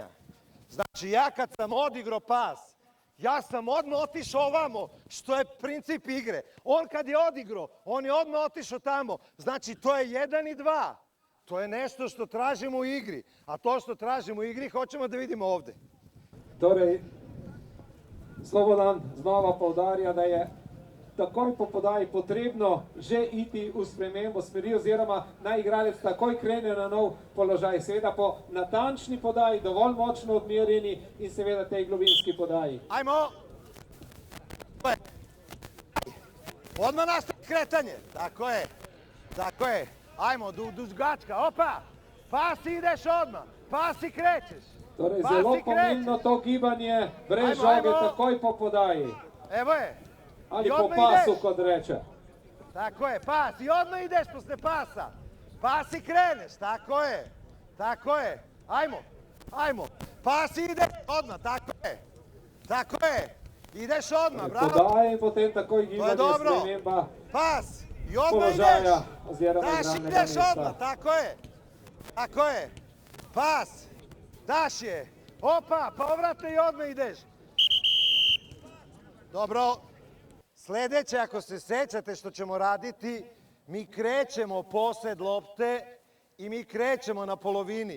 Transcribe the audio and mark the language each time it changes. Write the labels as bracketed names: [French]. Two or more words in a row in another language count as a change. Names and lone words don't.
[Serbian] Znači, ja kad sam odigrao pas, ja sam odmah otišao ovamo, što je princip igre. On kad je odigrao, on je odmah otišao tamo. Znači, to je 1 i 2. To je nešto što tražimo u igri. A to što tražimo u igri, hoćemo da vidimo ovde. [Slovenian] Torej, Slobodan znova poudarja, da je takoj po podaji potrebno že iti v spremembo smeri oziroma naj igralec takoj krene na nov položaj. Seveda po natančni podaji, dovolj močno odmerjeni in seveda tej globinski podaji. [Serbian] Ajmo! Odmah nastavi kretanje. Tako je. Ajmo, dugačka, opa! Pas ideš odmah, pas i krećeš. [Slovenian] Torej, zelo pomembno to gibanje, brez žoge, takoj po podaji. [Serbian] Evo je. Ali po pasu, [Slovenian] kot reče. [Serbian] Tako je, pas. I odmah ideš posle pasa. Pas i kreneš, tako je. Ajmo. Pas ide odmah, tako je. Tako je. Ideš odmah, bravo. [Slovenian] Podaje in potem takoj [Serbian] To je [Slovenian] gibanje, [Serbian] dobro. [Slovenian] sprememba [Serbian] Pas. I odmah ideš. [Slovenian] položaja oziroma [Serbian] Daš, [Slovenian] igralnega [Serbian] ideš odmah. [Slovenian] mesta. [Serbian] Tako je. Tako je. Pas. Daš je. Opa, povratno i odmah ideš. Dobro. Sledeće, ako se sećate što ćemo raditi, mi krećemo posed lopte i mi krećemo na polovini.